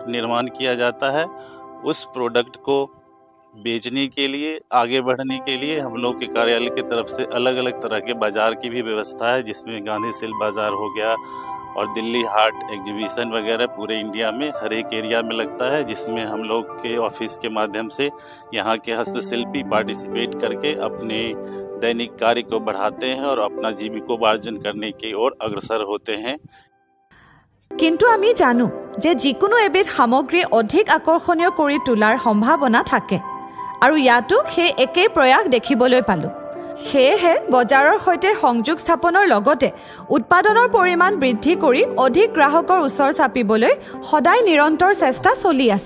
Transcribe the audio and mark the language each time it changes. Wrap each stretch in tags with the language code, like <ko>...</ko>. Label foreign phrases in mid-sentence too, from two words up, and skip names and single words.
<hi>निर्माण किया जाता है उस प्रोडक्ट को बेचने के लिए आगे बढ़ने के लिए हम लोग के कार्यालय की तरफ से अलग अलग तरह के बाज़ार की भी व्यवस्था है, जिसमें गांधी सिल्क बाज़ार हो गया और दिल्ली हाट एग्जीबिशन वगैरह पूरे इंडिया में हर एक एरिया में लगता है, जिसमें हम लोग के ऑफिस के माध्यम से यहाँ के हस्तशिल्पी पार्टिसिपेट करके अपने दैनिक कार्य को बढ़ाते हैं और अपना जीविकोपार्जन करने की ओर अग्रसर होते हैं।</hi> <as>কিন্তু আমি জানো যে যিকোনো এবিধ সামগ্ৰী অধিক আকৰ্ষণীয় কৰি তোলাৰ সম্ভাৱনা থাকে আৰু ইয়াতো সেই একেই প্ৰয়াস দেখিবলৈ পালোঁ। সেয়েহে বজাৰৰ সৈতে সংযোগ স্থাপনৰ লগতে উৎপাদনৰ পৰিমাণ বৃদ্ধি কৰি অধিক গ্ৰাহকৰ ওচৰ চাপিবলৈ সদায় নিৰন্তৰ চেষ্টা চলি আছে।</as>